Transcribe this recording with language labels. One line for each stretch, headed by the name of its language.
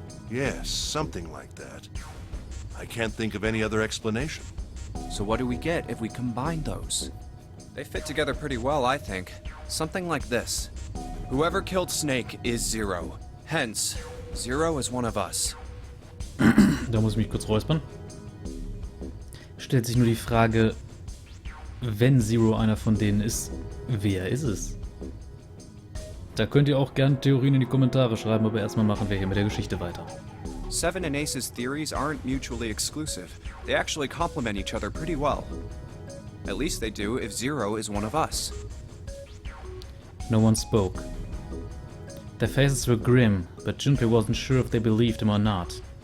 English: Yes, something like that. I can't think of any other explanation. So what do we get if we combine those? They fit together pretty well, I think. Something like this. Whoever killed Snake is Zero. Hence, Zero is one of us.
German: Da muss ich mich kurz räuspern. Stellt sich nur die Frage, wenn Zero einer von denen ist, wer ist es? Da könnt ihr auch gerne Theorien in die Kommentare schreiben, aber erstmal machen wir hier mit der Geschichte weiter.
English: 7 and Ace's theories aren't mutually exclusive. They actually complement each other pretty well. At least they do if Zero is one of us. No one spoke. Their faces were grim, but Junpei wasn't sure if they believed him or not.